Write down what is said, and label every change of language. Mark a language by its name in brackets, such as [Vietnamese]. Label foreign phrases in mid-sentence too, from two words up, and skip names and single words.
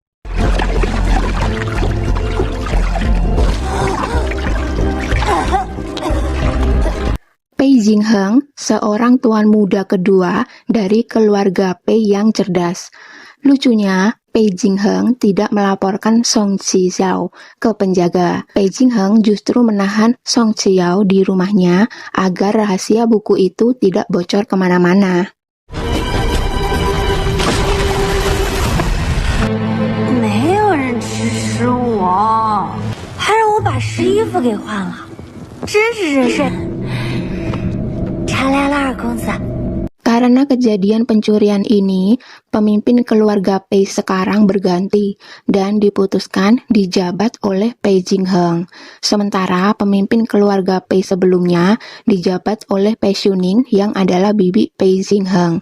[Indonesian] Pei Jingheng, seorang tuan muda kedua dari keluarga Pei yang cerdas. Lucunya, Pei Jingheng tidak melaporkan Song Qiao ke penjaga. Pei Jingheng justru menahan Song Qiao di rumahnya agar rahasia buku itu tidak bocor kemana-mana. [Chinese] 没有人支持我，还让我把湿衣服给换了，真是人事。查来了，二公子。 [Indonesian] Karena kejadian pencurian ini, pemimpin keluarga Pei sekarang berganti dan diputuskan dijabat oleh Pei Jingheng. Sementara pemimpin keluarga Pei sebelumnya dijabat oleh Pei Xiuning yang adalah bibi Pei Jingheng.